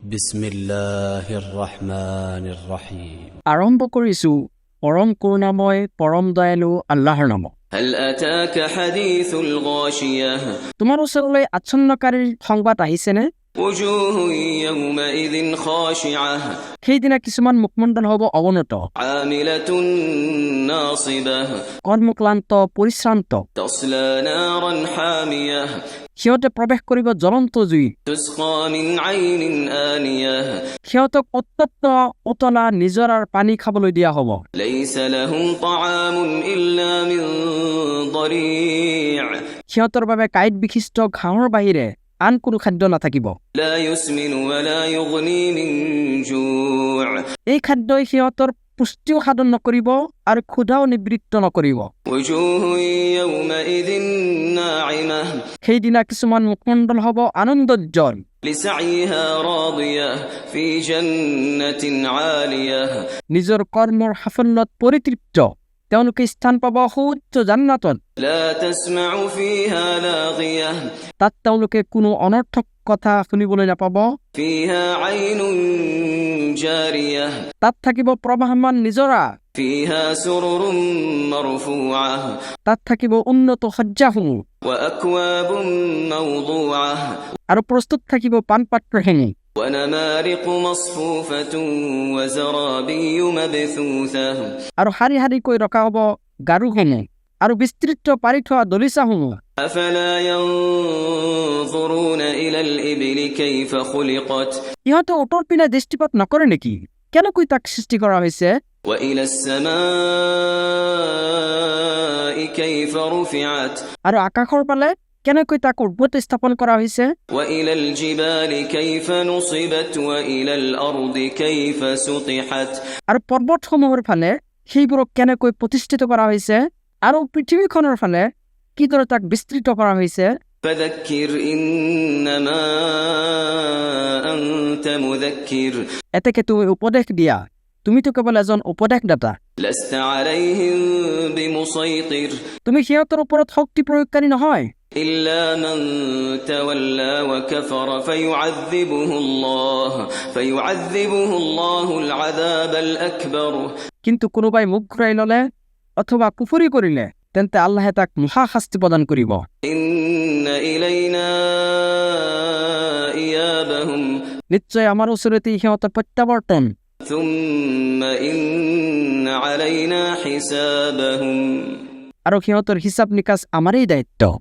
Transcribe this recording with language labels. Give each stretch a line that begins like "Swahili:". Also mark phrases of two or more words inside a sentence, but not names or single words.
Arabic: بسم الله الرحمن الرحيم.
Assamese: আৰম্ভ কৰিছো পৰম কৰুণাময় পৰম দয়ালু আল্লাহৰ নামত।
Arabic: هل أتاك حديث الغاشية
Assamese: তোমাৰ ওচৰলৈ আচ্ছন্নকাৰীৰ সংবাদ আহিছেনে?
Arabic: وجوه يومئذ خاشعة
Assamese: সেইদিনা কিছুমান মুখমণ্ডল হ'ব অৱনত,
Arabic: عاملة ناصبة
Assamese: কৰ্মক্লান্ত পৰিশ্ৰান্ত।
Arabic: تصلى نارا حامية
Assamese: সিহঁতে প্ৰৱেশ কৰিব জ্বলন্ত জুই।
Arabic: تسقى من عين آنية
Assamese: সিহঁতক উত্তপ্ত উতলা নিজৰাৰ পানী খাবলৈ দিয়া হ'ব।
Arabic: ليس لهم طعام إلا من ضريع
Assamese: সিহঁতৰ বাবে কাঁইট বিশিষ্ট ঘাঁহৰ বাহিৰে আন কোনো খাদ্য নাথাকিব।
Arabic: لا يسمن ولا يغني من جوع
Assamese: এই খাদ্যই সিহঁতৰ পুষ্টিও সাধন নকৰিব আৰু ক্ষুধাও নিবৃত্ত নকৰিব।
Arabic: وجوه يومئذ ناعمة
Assamese: সেইদিনা কিছুমান মুখমণ্ডল হ'ব আনন্দোজ্জ্বল,
Arabic: لسعيها راضية في جنة عالية
Assamese: নিজৰ কৰ্মৰ সাফল্যত পৰিতৃপ্ত। তেওঁলোকে স্থান পাব সুউচ্চ জান্নাতত।
Arabic: لا تسمع فيها لاغية
Assamese: তাত তেওঁলোকে কোনো অনৰ্থক কথা শুনিবলৈ নাপাব।
Arabic: فيها عين جارية
Assamese: তাত থাকিব প্ৰবাহমান নিজৰা,
Arabic: فيها سرر مرفوعة
Assamese: তাত থাকিব উন্নত শয্যাসমূহ
Arabic: وأكواب موضوعة
Assamese: আৰু প্ৰস্তুত থাকিব পানপাত্ৰখিনি।
Arabic: ونمارق مصفوفة وزرابي مبثوثة
Assamese: আৰু শাৰী শাৰীকৈ ৰখা হ'ব গাৰুসমূহ আৰু বিস্তৃত পাৰি থোৱা দলিচাসমূহ।
Arabic: أفلا ينظرون إلى الإبل كيف خلقت
Assamese: ইহঁতে উত্তৰ পিনে দৃষ্টিপাত নকৰে নেকি? কেনেকৈ তাক সৃষ্টি কৰা হৈছে?
Arabic: وإلى السماء كيف رفعت
Assamese: আৰু আকাশৰ ফালে কেনেকৈ তাক উৰ্বতে স্থাপন কৰা হৈছে?
Arabic: وإلى الجبال كيف نصبت وإلى الأرض كيف سطحت
Assamese: আৰু পৰ্বতসমূহৰ ফালে সেইবোৰক কেনেকৈ প্ৰতিষ্ঠিত কৰা হৈছে আৰু পৃথিৱীখনৰ ফালে কিদৰে তাক বিস্তৃত কৰা হৈছে?
Arabic: فذكر إنما أنت مذكر
Assamese: এতেকে তুমি উপদেশ দিয়া, তুমিতো কেৱল এজন উপদেশদাতা।
Arabic: لست عليهم بمسيطر
Assamese: তুমি সিহঁতৰ ওপৰত শক্তি প্ৰয়োগকাৰী নহয়।
Arabic: إلا من تولى وكفر فيعذبه الله العذاب الأكبر
Assamese: কিন্তু কোনোবাই মুখ ঘূৰাই ল'লে অথবা কুফৰি কৰিলে তেন্তে আল্লাহে তাক মহা শাস্তি প্ৰদান কৰিব।
Arabic: إن إلينا إيابهم
Assamese: নিশ্চয় আমাৰ ওচৰতে সিহঁতৰ প্ৰত্যাৱৰ্তন।
Arabic: ثم إن علينا حسابهم
Assamese: আৰু সিহঁতৰ হিচাপ নিকাচ আমাৰেই দায়িত্ব।